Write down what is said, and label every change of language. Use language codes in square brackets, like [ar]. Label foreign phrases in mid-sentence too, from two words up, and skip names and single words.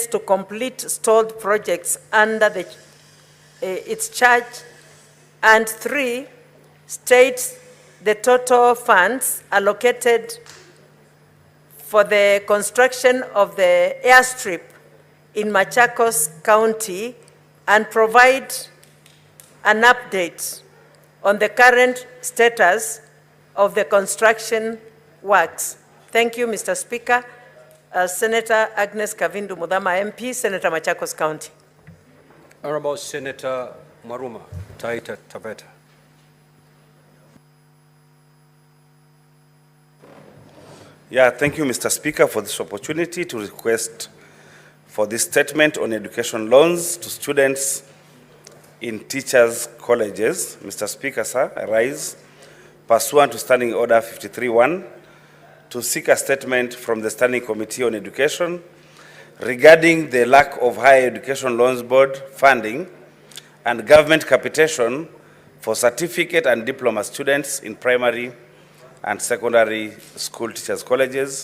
[en] to complete stalled projects under its charge, and 3, states the total funds allocated for the construction of the airstrip in Machakos County, and provide an update on the current status of the construction works. Thank you, Mr. Speaker. Senator Agnes Kavindu Mudhama, MP, Senator Machakos County. Honorable Senator Maruma, Taita Taveta. Yeah, thank you, Mr. Speaker, for this opportunity to request for this statement on education loans to students in teachers' colleges. Mr. Speaker, sir, I rise pursuant to Standing Order 53-1 to seek a statement from the Standing Committee on Education regarding the lack of Higher Education Loans Board funding and government capitation for certificate and diploma students in primary and secondary school teachers' colleges.